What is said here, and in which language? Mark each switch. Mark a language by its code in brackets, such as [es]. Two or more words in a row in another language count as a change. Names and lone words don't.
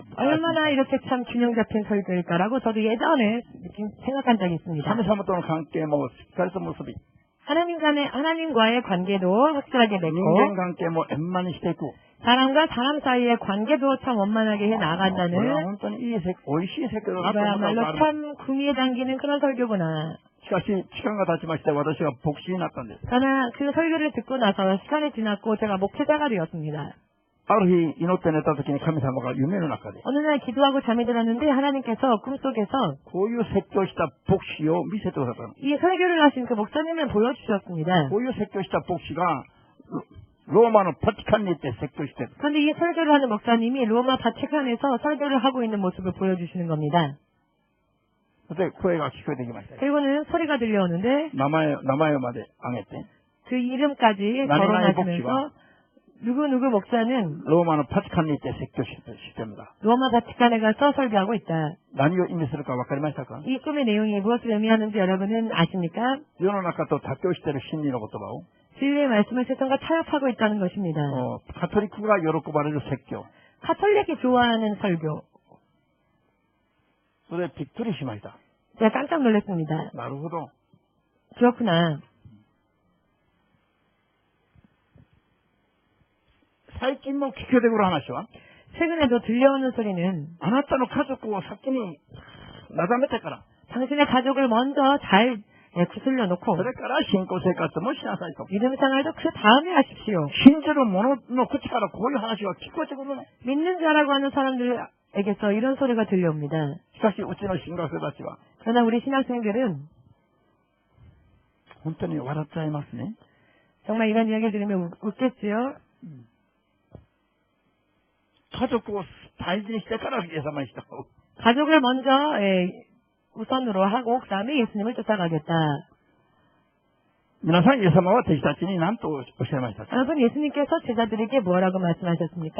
[ko] 얼마나 이렇게 참 균형 잡힌 설교일까라고 저도 예전에 생각한 적이 있습니다. [ja] 神様との関係もしっかりと結び [ko] 하나님과의 관계도 확실하게 [ja] 人 [ko] 맺고 [ja] 間関係も円満にしていく。 [ko] 사람과 사람 사이의 관계도 참 원만하게 해 [ja] これは [ko] 나간다는 [ja] 本当にいい説美味しい説教だなと思ったこと [ko] 이거야말로 [ja] があります。 [ko] 참 구미에 당기는 그런 설교구나. [ja] しかし時間が経ちまして私は牧師になったんです。 [ko] 그러나 그 설교를 듣고 나서 시간이 지났고 제가 목회자가 되었습니다. [ja] ある日祈って寝た時に神様が夢の中で [ko] 어느 날 기도하고 잠이 들었는데 하나님께서 꿈속에서 [ja] こういう説教した牧師を見せてくださったの。 [ko] 이 설교를 하신 그 목사님을 보여주셨습니다. [ja] こういう説教した牧師がローマのバチカンに行って説教してる。 [ko] 그런데 이 설교를 하는 목사님이 로마 바티칸에서 설교를 하고 있는 모습을 보여주시는 겁니다. [ja] で声が聞こえてきました。 [ko] 그리고는 소리가 들려오는데 [ja] 名前まで挙げて [ko] 그 이름까지 나니나니 거론하시면서 누구 목사는 [ja] ローマのバチカンに行って説教してるんだ。 [ko] 로마 바티칸에 가서 설교하고 있다. [ja] 何を意味するか分かりましたか？ [ko] 이 꿈의 내용이 무엇을 의미하는지 여러분은 아십니까? [ja] 世の中と妥協している真理の言葉を [ko] 진리의 말씀을 세상과 타협하고 있다는 것입니다. [ja] カトリックが喜ばれる説教。 [ko] 카톨릭이 좋아하는 설교. [ja] それでびっくりしました。 [ko] 제가 깜짝 놀랐습니다. [ja] なるほど。 [ko] 그렇구나. [ja] 最近も聞こえてくる話は [ko] 최근에도 들려오는 소리는 [ja] あなたの家族を先になだめてから [ko] 당신의 가족을 먼저 잘 구슬려 놓고 [ja] それから信仰生活もしなさいと。 [ko] 믿음 생활도 그 다음에 하십시오. [ja] 信じる者の口からこういう話は聞こえてくるの。 [ko] 믿는 자라고 하는 사람들에게서 이런 소리가 들려옵니다. [ja] しかしうちの進学生たちは [ko] 그러나 우리 신학생들은 [ja] 本当に笑っちゃいますね。 [ko] 정말 이런 이야기를 들으면 웃겠지요. [ja] 家族を大事にしてからイエス様に従う。 [ko] 가족을 먼저 우선으로 하고 그 다음에 예수님을 쫓아가겠다. [ja] 皆さんイエス様は弟子たちに何とおっしゃいましたか？ [ko] 여러분 예수님께서 제자들에게 뭐라고 말씀하셨습니까?